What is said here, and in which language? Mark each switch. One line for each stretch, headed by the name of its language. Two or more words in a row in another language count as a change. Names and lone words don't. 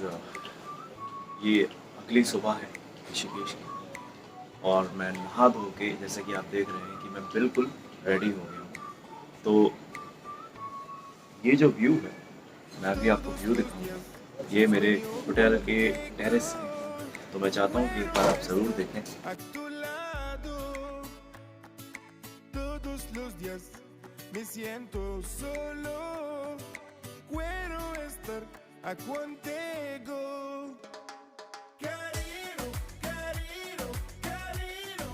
Hindi: ये अगली सुबह है ऋषिकेश की और मैं नहा धो के जैसे कि आप देख रहे हैं कि मैं बिल्कुल रेडी हो गया हूँ. तो ये जो व्यू है मैं अभी आपको व्यू दिखाऊंगा. ये मेरे होटल के टेरेस है, तो मैं चाहता हूँ कि एक बार आप ज़रूर देखें.
Spanish: A tu lado, todos los días me siento solo. Quiero estar contigo. Cariño, cariño, cariño.